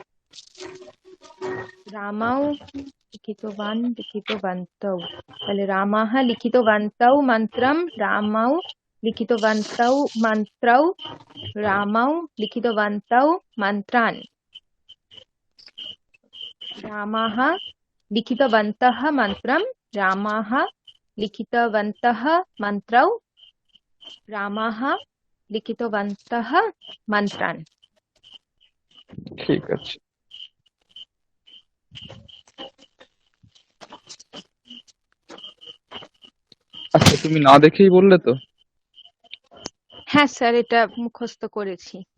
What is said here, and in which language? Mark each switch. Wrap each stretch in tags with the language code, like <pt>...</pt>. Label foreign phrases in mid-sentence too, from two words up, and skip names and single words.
<sa>रामौ लिखितवन्तौ पहले रामः लिखितवन्तौ मन्त्रं रामौ लिखितवन्तौ मन्त्रौ रामौ लिखितवन्तौ मन्त्रान् रामाः लिखितवन्तः मन्त्रं रामाः लिखितवन्तः मन्त्रौ रामाः लिखितवन्तः मन्त्रान्</sa> <bn>ঠিক আছে। আচ্ছা তুমি না দেখেই বললে তো? হ্যাঁ স্যার এটা মুখস্থ করেছি</bn>